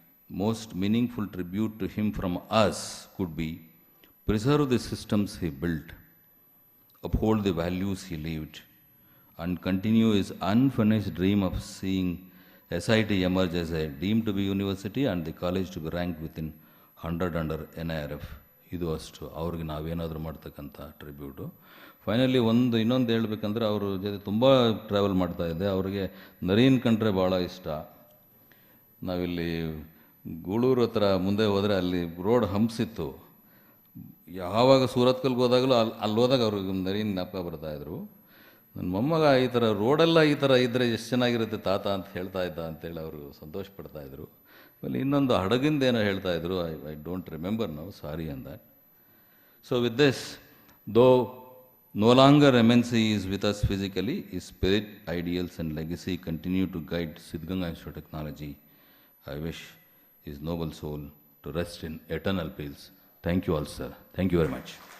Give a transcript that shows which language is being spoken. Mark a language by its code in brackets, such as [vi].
[en] most meaningful tribute to him from us could be preserve the systems he built, uphold the values he lived, and continue his unfinished dream of seeing SIT emerge as a deemed to be university and the college to be ranked within 100 under NIRF. [kn] ಇದು ಅಷ್ಟು ಅವ್ರಿಗೆ ನಾವೇನಾದರೂ ಮಾಡ್ತಕ್ಕಂಥ ಟ್ರಿಬ್ಯೂಟು. Finally ಇನ್ನೊಂದು ಹೇಳ್ಬೇಕಂದ್ರೆ ಅವ್ರ ಜೊತೆ ತುಂಬ ಟ್ರಾವೆಲ್ ಮಾಡ್ತಾಯಿದ್ದೆ. ಅವ್ರಿಗೆ ನರೀನ್ ಕಂಡ್ರೆ ಭಾಳ ಇಷ್ಟ. ನಾವಿಲ್ಲಿ ಗೂಳೂರು ಹತ್ರ ಮುಂದೆ ಹೋದರೆ ಅಲ್ಲಿ ರೋಡ್ ಹಂಪ್ಸಿತ್ತು. ಯಾವಾಗ ಸೂರತ್ಕಲ್ಗೆ ಹೋದಾಗಲೂ ಅಲ್ಲಿ ಹೋದಾಗ ಅವ್ರಿಗೆ ನರೀನ್ ಜ್ಞಾಪಕ ಬರ್ತಾಯಿದ್ರು. ನನ್ನ ಮೊಮ್ಮಗ ಈ ಥರ ರೋಡೆಲ್ಲ ಈ ಥರ ಇದ್ದರೆ ಎಷ್ಟು ಚೆನ್ನಾಗಿರುತ್ತೆ ತಾತ ಅಂತ ಹೇಳ್ತಾ ಇದ್ದ ಅಂತೇಳಿ ಅವರು ಸಂತೋಷ ಪಡ್ತಾಯಿದ್ರು. ಆಮೇಲೆ ಇನ್ನೊಂದು ಹಡಗಿಂದ ಏನೋ ಹೇಳ್ತಾಯಿದ್ರು, [en] I don't remember now, sorry on that. So with this, though no longer MNC is with us physically, his spirit, ideals and legacy continue to guide Siddhganga Institute of Technology. I wish his noble soul to rest in eternal peace. Thank you all, sir. Thank you very much.